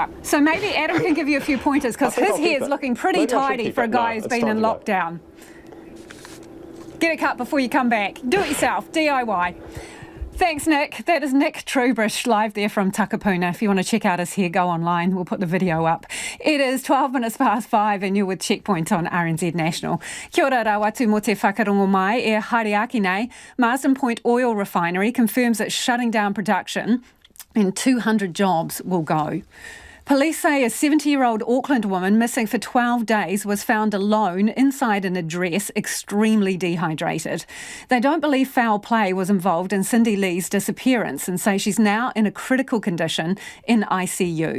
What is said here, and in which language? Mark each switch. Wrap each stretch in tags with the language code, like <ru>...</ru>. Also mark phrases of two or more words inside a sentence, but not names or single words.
<en>So maybe Adam can give you a few pointers because his hair's looking pretty tidy for a guy who's been in lockdown. Get it cut before you come back. Do it yourself. DIY. Thanks, Nick. That is Nick Trubridge live there from Takapuna. If you want to check out his hair, go online. We'll put the video up. It is 12 minutes past 5 and you're with Checkpoint on RNZ National.</en> <mi>Kia ora rawatu mo te whakarongo mai e Hariaki nei.</mi> <en>Marsden Point Oil Refinery confirms it's shutting down production and 200 jobs will go. Police say a 70-year-old Auckland woman missing for 12 days was found alone inside an address, extremely dehydrated. They don't believe foul play was involved in Cindy Lee's disappearance and say she's now in a critical condition in ICU.</en>